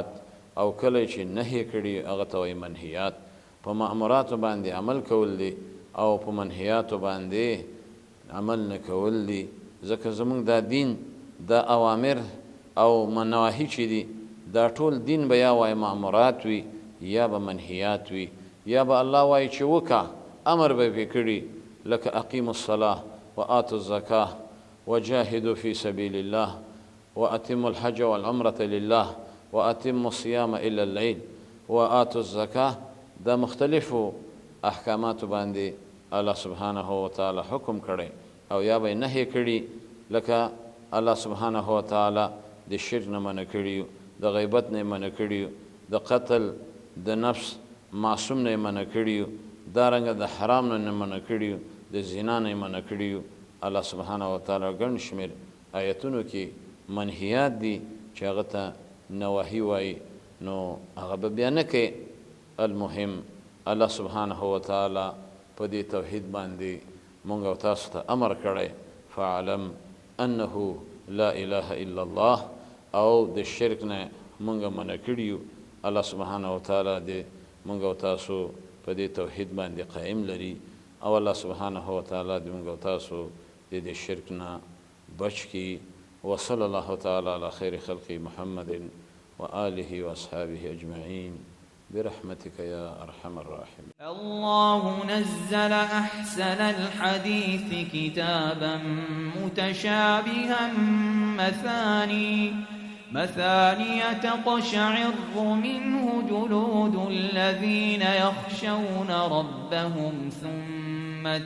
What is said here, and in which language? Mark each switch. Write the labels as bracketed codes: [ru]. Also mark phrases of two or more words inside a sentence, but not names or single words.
[ps] او کله چې نهی کړي هغه ته وایي منهیات په مأموراتو باندې عمل کول دي او په منهیاتو باندې عمل نه کول دي ځکه زموږ دا دین دا اوامر او منواهی چې دي دا ټول دین به یا وایي مأمورات وي یا به منهیات وي یا به الله وایي چې وکړه امر به پې کړي لکه [ar] اقیموا الصلاة وآتوا الزکاة وجاهدوا في سبيل الله وأتموا الحج والعمرة لله وأتموا الصيام إلى الليل وآتوا الزکاة [ps] دا مختلفو احکاماتو باندې [ar] الله سبحانه وتعالی [ps] حکم کړی او یا به نهی کړي، لکه [ar] الله سبحانه وتعالی [ps] د شرک نه منع کړي، د غیبت نه منع کړي، د قتل د نفس معصوم نه منع کړي، دارنګه د حرام نه منع کړي، د زنا نه منع کړي. [ar] الله سبحانه وتعالی [ps] ګڼ شمېر آیتونو کې منهیات دي چې هغه ته نواهي وایي، نو هغه به بیا نه کوي. المهم [ar] الله سبحانه وتعالی [ps] په دې توحید باندې مونږ او تاسو ته امر کړی، [ar] فاعلم انه لا اله الا الله، [ps] او د شرک نه مونږ منع کړي. [ar] الله سبحانه وتعالی [ps] دې مونږ او تاسو په دې توحید باندې قائم لري، او [ar] الله سبحانه وتعالی [ps] دې مونږ او تاسو دې شرک نه بچ کړي. [ar] وصلى الله تعالى على خير خلق محمد وآله وأصحابه أجمعين برحمتك يا أرحم الراحمين. الله نزل أحسن الحديث كتابا متشابها مثاني تقشعر منه جلود الذين يخشون ربهم ثم